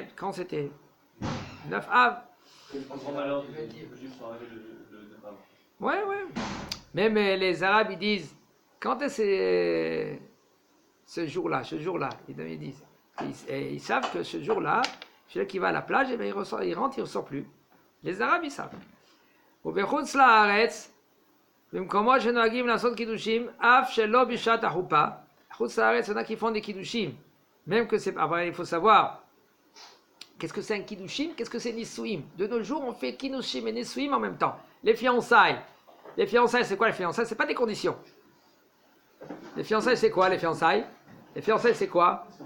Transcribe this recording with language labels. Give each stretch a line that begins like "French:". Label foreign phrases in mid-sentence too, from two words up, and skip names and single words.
French: Quand c'était 9 Av. Ouais. Même les Arabes, ils disent, quand est-ce ce jour-là, ils disent, ils savent que ce jour-là, celui qui va à la plage, il rentre, il ne ressort plus. Les Arabes, ils savent. Au
Hebrew: בחוץ לארץ, במקומות שנוהגים לעשות קידושים, אף שלא בשעת החופה, חוץ לארץ,
French: il y en a qui font des kiddushim, même que c'est... Après, il faut savoir, qu'est-ce que c'est un kiddushim, qu'est-ce que c'est nisuim? De nos jours, on fait kiddushim et nisuim en même temps. Les fiançailles, c'est quoi les fiançailles? C'est pas des conditions. Les fiançailles, c'est quoi les fiançailles? Les fiançailles, c'est quoi?